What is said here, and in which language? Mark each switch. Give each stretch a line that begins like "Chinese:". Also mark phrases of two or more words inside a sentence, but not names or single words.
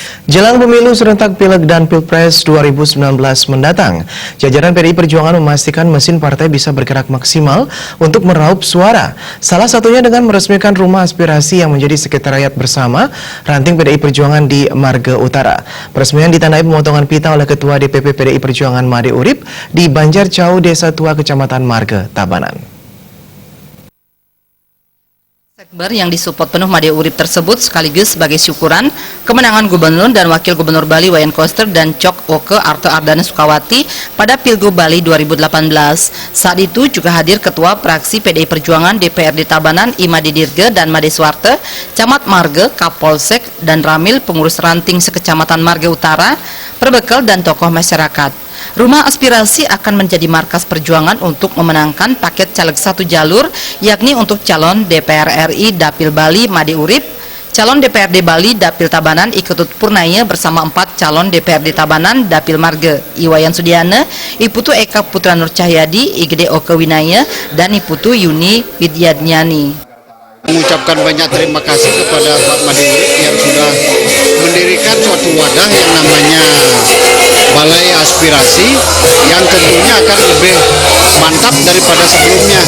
Indonesian: Jelang pemilu serentak Pileg dan Pilpres 2019 mendatang, jajaran PDI Perjuangan memastikan mesin partai bisa bergerak maksimal untuk meraup suara. Salah satunya dengan meresmikan rumah aspirasi yang menjadi sekretariat bersama ranting PDI Perjuangan di Marga Utara. Peresmian ditandai pemotongan pita oleh Ketua DPP PDI Perjuangan Made Urip di Banjarcau, Desa Tua, Kecamatan Marga, Tabanan. Sekber yang disupport penuh Made Urip tersebut sekaligus sebagai syukuran kemenangan Gubernur dan Wakil Gubernur Bali Wayan Koster dan Cok Oke Arte Ardana Sukawati pada Pilgub Bali 2018. Saat itu juga hadir Ketua Praksi PDI Perjuangan DPRD Tabanan Imade Dirge dan Made Swarte, Camat Marga, Kapolsek, dan Ramil pengurus ranting sekecamatan Marga Utara, perbekal dan tokoh masyarakat. Rumah aspirasi akan menjadi markas perjuangan untuk memenangkan paket caleg satu jalur, yakni untuk calon DPR RI Dapil Bali Made Urip, calon DPRD Bali Dapil Tabanan Iketut Purnaya bersama 4 calon DPRD Tabanan Dapil Marga, Iwayan Sudiana, Iputu Eka Putra Nur Cahyadi, Igede Oke Winaya, dan Iputu Yuni Widyadnyani. Mengucapkan banyak terima kasih kepada Pak Made Urip yang sudah mendirikan suatu wadah yang namanya Balai Aspirasi yang tentunya akan lebih mantap daripada sebelumnya.